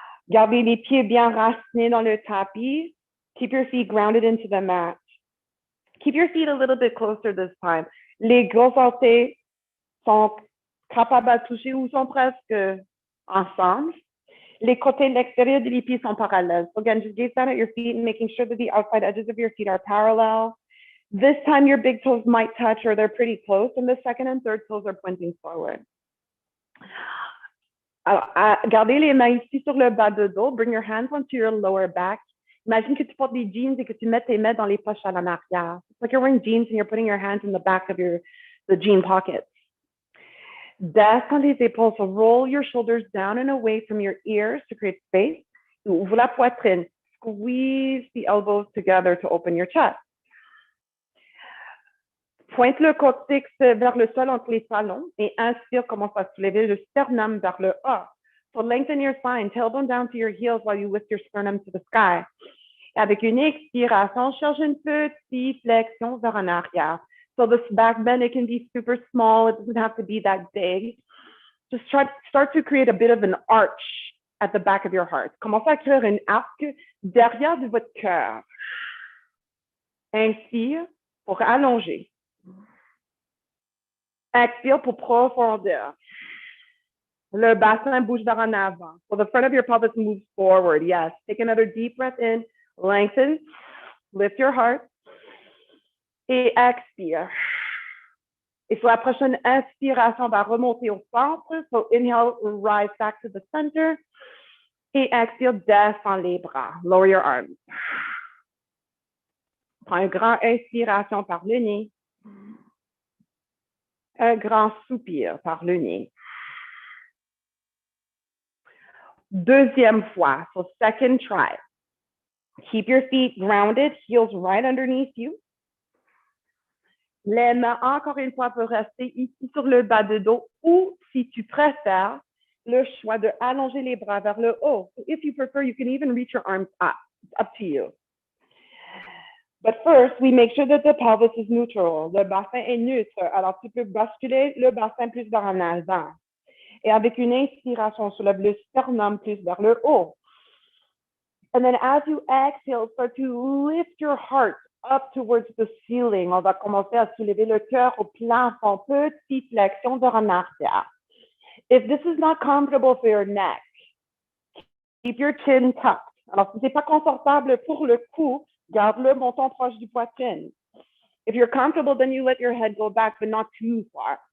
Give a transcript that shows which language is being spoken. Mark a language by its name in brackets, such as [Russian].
[French] Gardez les pieds bien racinés dans le tapis. [English] Keep your feet grounded into the mat. Keep your feet a little bit closer this time. [French] Les gros orteils sont capables de toucher ou sont presque ensemble. Les côtés de l'extérieur des pieds sont parallèles. [English] So again, just gaze down at your feet and making sure that the outside edges of your feet are parallel. This time your big toes might touch or they're pretty close, and the second and third toes are pointing forward. [French] Alors, gardez les mains ici sur le bas de dos. [English] Bring your hands onto your lower back. [French] Imagine que tu portes des jeans et que tu mets tes mains dans les poches à l'arrière. [English] It's like you're wearing jeans and you're putting your hands in the back of the jean pockets. [French] Descends les épaules, [English] so roll your shoulders down and away from your ears to create space. [French] Ouvre la poitrine. [English] Squeeze the elbows together to open your chest. [French] Pointe le coccyx vers le sol entre les talons et inspire, commence à soulever le sternum vers le haut. [English] So lengthen your spine, tailbone down to your heels while you lift your sternum to the sky. [French] Avec une expiration, cherche une petite flexion vers en arrière. [English] So this back bend, it can be super small. It doesn't have to be that big. Just start to create a bit of an arch at the back of your heart. [French] Commencez à créer une arc derrière de votre cœur. Inspire pour allonger. Expire pour profondeur. Le bassin bouge vers en avant. [English] So the front of your pelvis moves forward. Yes. Take another deep breath in. Lengthen. Lift your heart. [French] Et expire. Et sur la prochaine inspiration, on va remonter au centre. [English] So inhale, rise back to the center. [French] Et expire, descends les bras. [English] Lower your arms. [French] Prends une grande inspiration par le nez. Un grand soupir par le nez. Deuxième fois, [English] so second try. Keep your feet grounded, heels right underneath you. [French] Les mains, encore une fois, peuvent rester ici sur le bas de dos ou, si tu préfères, le choix de allonger les bras vers le haut. [English] So if you prefer, you can even reach your arms up. It's up to you. But first, we make sure that the pelvis is neutral. [French] Le bassin est neutre. Alors, tu peux basculer le bassin plus vers en avant. Et avec une inspiration, soulève le sternum plus vers le haut. [English] And then as you exhale, start to lift your heart up towards the ceiling. [French] On va commencer à soulever le cœur au plafond. Petite flexion vers en arrière. [English] If this is not comfortable for your neck, keep your chin tucked. [French] Alors, si ce n'est pas confortable pour le cou, garde le menton proche du poitrine. [English] If you're comfortable, then you let your head go back, but not too far.